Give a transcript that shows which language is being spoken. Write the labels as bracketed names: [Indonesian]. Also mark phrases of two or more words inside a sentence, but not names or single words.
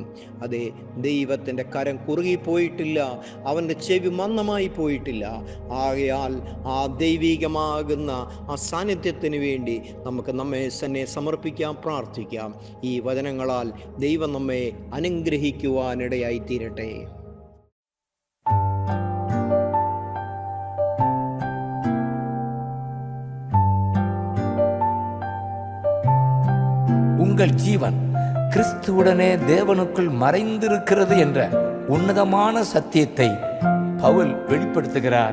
[Malayalam] അതെ, ദൈവത്തിൻ്റെ കരം കുറുകിപ്പോയിട്ടില്ല, അവൻ്റെ ചെവി മന്ദമായി പോയിട്ടില്ല. ആകയാൽ ആ ദൈവികമാകുന്ന ആ സാന്നിധ്യത്തിന് വേണ്ടി നമുക്ക് നമ്മെ തന്നെ സമർപ്പിക്കാം, പ്രാർത്ഥിക്കാം. ഈ വചനങ്ങളാൽ ദൈവം നമ്മെ അനുഗ്രഹിക്കുവാനിടയായിത്തീരട്ടെ. [Tamil] உங்கள் ஜீவன் கிறிஸ்துவுடனே தேவனுக்குள் மறைந்திருக்கிறது என்ற உன்னதமான சத்தியத்தை பவுல் வெளிப்படுத்துகிறார்.